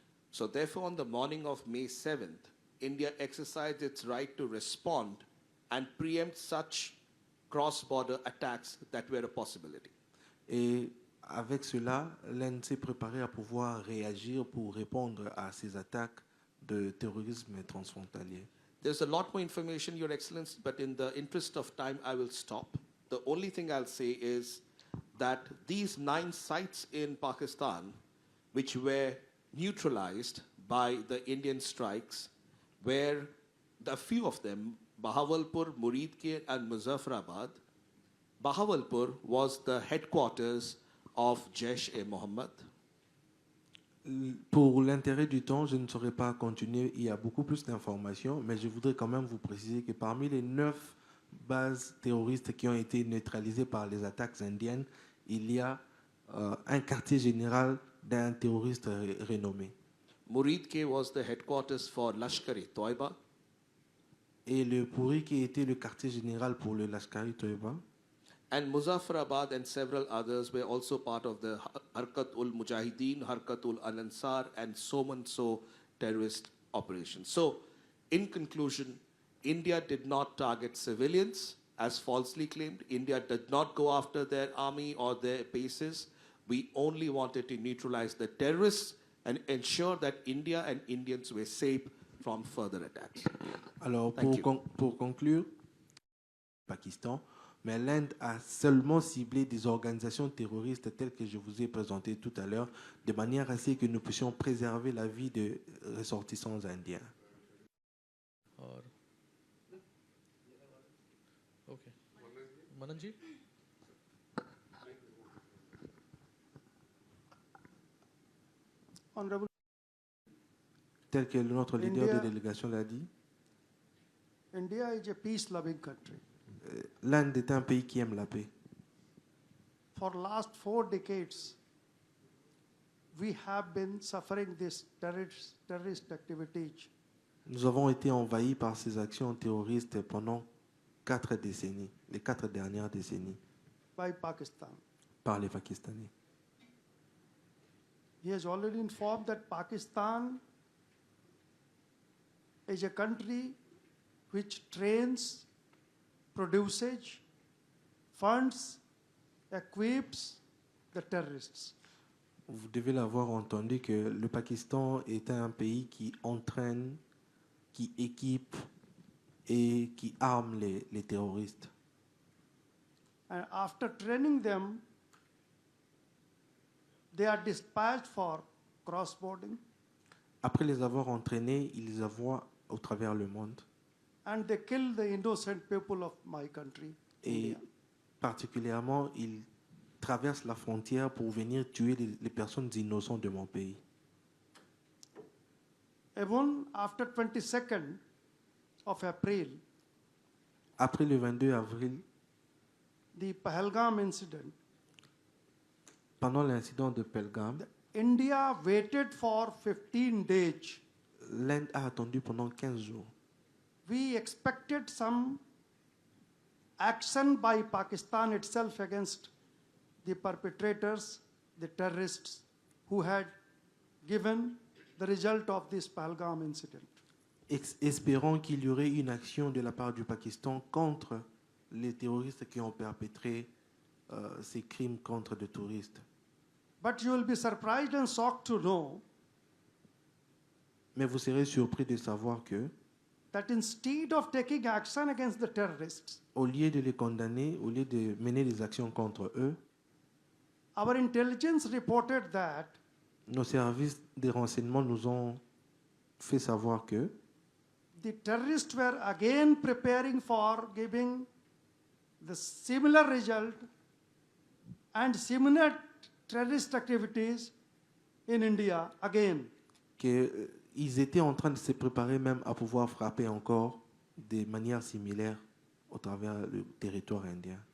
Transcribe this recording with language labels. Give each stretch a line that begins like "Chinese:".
English: So therefore, on the morning of May 7th, India exercised its right to respond and preempt such cross-border attacks that were a possibility.
French: Et avec cela, l'Inde s'est préparée à pouvoir réagir pour répondre à ces attaques de terrorisme transfrontalier.
English: There's a lot more information, Your Excellency, but in the interest of time, I will stop. The only thing I'll say is that these 9 sites in Pakistan, which were neutralized by the Indian strikes, were a few of them, Bahawalpur, Muridke, and Muzaffarabad. Bahawalpur was the headquarters of Jaish-e-Mohammed.
French: Pour l'intérêt du temps, je ne saurais pas continuer. Il y a beaucoup plus d'informations, mais je voudrais quand même vous préciser que parmi les 9 bases terroristes qui ont été neutralisées par les attaques indiennes, il y a un quartier général d'un terroriste renommé.
English: Muridke was the headquarters for Lashkar-e-Toiba.
French: Et le Puri qui était le quartier général pour le Lashkar-e-Toiba.
English: And Muzaffarabad and several others were also part of the Harkat-ul-Mujahideen, Harkat-ul-Ansar, and so terrorist operations. So, in conclusion, India did not target civilians, as falsely claimed. India did not go after their army or their bases. We only wanted to neutralize the terrorists and ensure that India and Indians were safe from further attacks.
French: Alors, pour conclure, Pakistan, mais l'Inde a seulement ciblé des organisations terroristes telles que je vous ai présentées tout à l'heure, de manière à ce que nous puissions préserver la vie des ressortissants indiens.
English: Okay. Mananji? Honorable
French: Tel que notre leader de délégation l'a dit,
English: India is a peace-loving country.
French: l'Inde est un pays qui aime la paix.
English: For last 4 decades, we have been suffering this terrorist activities
French: Nous avons été envahis par ces actions terroristes pendant 4 décennies, les 4 dernières décennies,
English: by Pakistan.
French: par les Pakistanais.
English: He has already informed that Pakistan is a country which trains, produces, funds, equips the terrorists.
French: Vous devez l'avoir entendu que le Pakistan est un pays qui entraîne, qui équipe et qui arme les terroristes.
English: And after training them, they are dispatched for cross-boarding.
French: Après les avoir entraînés, ils les envoient au travers le monde.
English: And they kill the innocent people of my country,
French: Et
English: India.
French: particulièrement, ils traversent la frontière pour venir tuer les personnes innocentes de mon pays.
English: Even after 22nd of April,
French: Après le 22 avril,
English: the Pahalgam incident,
French: pendant l'incident de Pelgam,
English: India waited for 15 days.
French: l'Inde a attendu pendant 15 jours.
English: We expected some action by Pakistan itself against the perpetrators, the terrorists who had given the result of this Pahalgam incident.
French: Espérons qu'il y aurait une action de la part du Pakistan contre les terroristes qui ont perpétré ces crimes contre des touristes.
English: But you will be surprised and shocked to know
French: Mais vous serez surpris de savoir que,
English: that instead of taking action against the terrorists,
French: au lieu de les condamner, au lieu de mener des actions contre eux,
English: our intelligence reported that
French: nos services de renseignement nous ont fait savoir que
English: the terrorists were again preparing for giving the similar result and similar terrorist activities in India again.
French: qu'ils étaient en train de se préparer même à pouvoir frapper encore de manière similaire au travers du territoire indien.